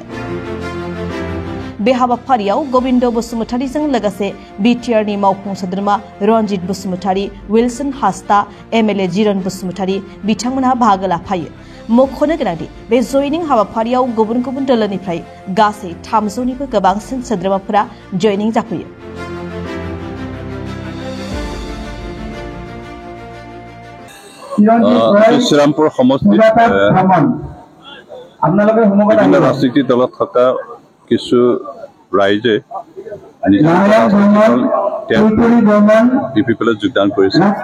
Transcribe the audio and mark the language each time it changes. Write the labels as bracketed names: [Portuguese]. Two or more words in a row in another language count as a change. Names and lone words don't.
[Bodo] बे हाबाफारियाव गबिन्द बसुमतारिजों लोगोसे बिटिआरनि मावफुं सोद्रोमा रनजित बसुमतारि, विल्सन हास्ता, एमएलए जिरन बसुमतारि बिथांमोनहा बाहागो लाफायो। मख'नो गोनांदि बे जयनिं हाबाफारियाव गुबुन गुबुन दोलोनिफ्राय गासै 300निबो गोबांसिन सोद्रोमाफोरा जयनिं जाफैयो। [Assamese] শ্রীরামপুর সমষ্টিত বিভিন্ন রাজনৈতিক দলত থকা কিছু ৰাইজে ইউপিপিএলত যোগদান কৰিছে।